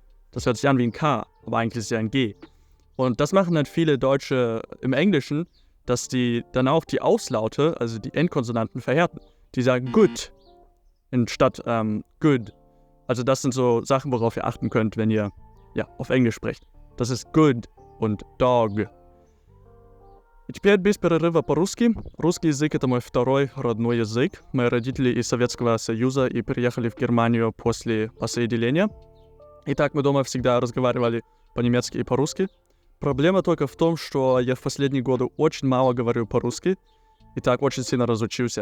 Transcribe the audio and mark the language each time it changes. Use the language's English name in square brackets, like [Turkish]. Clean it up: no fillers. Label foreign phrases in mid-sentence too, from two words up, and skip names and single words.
[German] Das hört sich an wie ein K, aber eigentlich ist es ja ein G. Und das machen dann viele Deutsche im Englischen, dass die dann auch die Auslaute, also die Endkonsonanten, verhärten. Die sagen good anstatt good. Also das sind so Sachen, worauf ihr achten könnt, wenn ihr auf Englisch spricht. Das ist good und dog. [Russian] И теперь без перерыва по-русски. Русский язык — это мой второй родной язык. Мои родители из Советского Союза и переехали в Германию после освобождения. И так мы дома всегда разговаривали по-немецки и по-русски. Проблема только в том, что я в последние годы очень мало говорю по-русски, и так очень сильно разучился.